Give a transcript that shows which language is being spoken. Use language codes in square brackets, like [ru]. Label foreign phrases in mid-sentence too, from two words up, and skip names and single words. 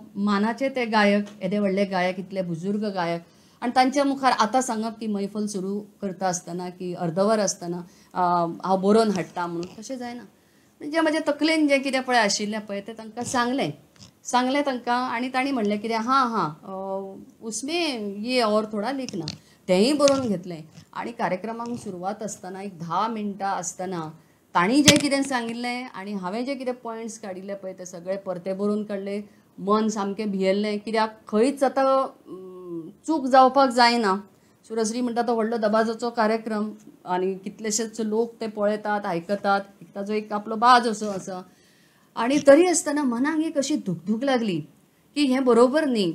[kok] मानाचे ते गायक, येदे व्हडले गायक, इतले बुजुर्ग गायक आनी तांच्या मुखार आतां सांगप की मैफल सुरू करता आसतना की अर्दवर आसतना हांव बरोवन हाडटा म्हणून तशें जायना. म्हणजे म्हज्या तकलेन जें कितें पळय आशिल्लें पळय तें तांकां सांगलें तांकां आनी तांणी म्हणलें कितें [hi] उसमें ये और थोडा लिखना. [kok] तेंय बरोवन घेतलें आनी कार्यक्रमाक सुरवात आसतना एक 10 मिनटां आसतना तांणी जें कितें सांगिल्लें आनी हांवें जे कितें पॉयंट्स काडिल्ले पळय ते सगळे परते बरोवन काडले. मन सामकें भियेल्लें कित्याक खंयच आतां चूक जावपाक जायना. सुरश्री म्हणटा तो व्हडलो दबाजाचो कार्यक्रम आनी कितलेशेच लोक ते पळयतात आयकतात, ताजो एक आपलो बाज असो आसा आनी तरी आसतना मनाक एक अशी धुकधूक लागली की हें बरोबर न्ही.